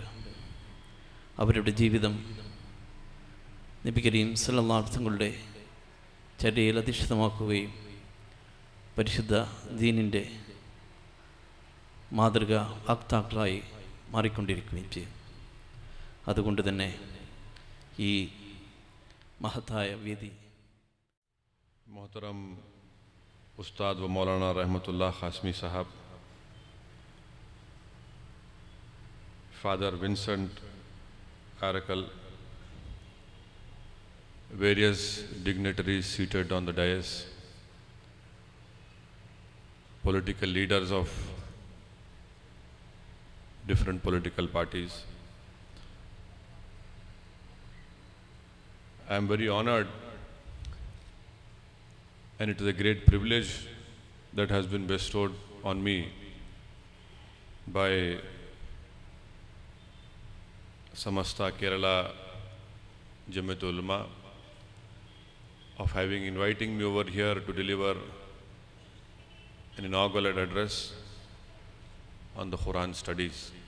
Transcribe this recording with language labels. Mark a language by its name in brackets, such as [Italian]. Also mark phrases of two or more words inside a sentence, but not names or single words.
[Malayalam] അവരുടെ ജീവിതം [Arabic] نبي كريم صلى الله عليه وسلم [Malayalam] ചര്യയിൽ അധിഷ്ഠിതമാക്കുകയും പരിശുദ്ധ ദീനിൻ്റെ മാതൃക വാക്താക്കളായി മാറിക്കൊണ്ടിരിക്കുകയും ചെയ്യും. അതുകൊണ്ട് തന്നെ ഈ മഹത്തായ വേദി [Hindi] मोहतरम उस्ताद व मौलाना [English] रहमतुल्लाह कासमी साहब, फादर विंसेंट Arakkal, various dignitaries seated on the dais, political leaders of different political parties. I am very honored, and it is a great privilege that has been bestowed on me by Samasta Kerala Jamiat Ulama of having inviting me over here to deliver an inaugural address on the Quran studies.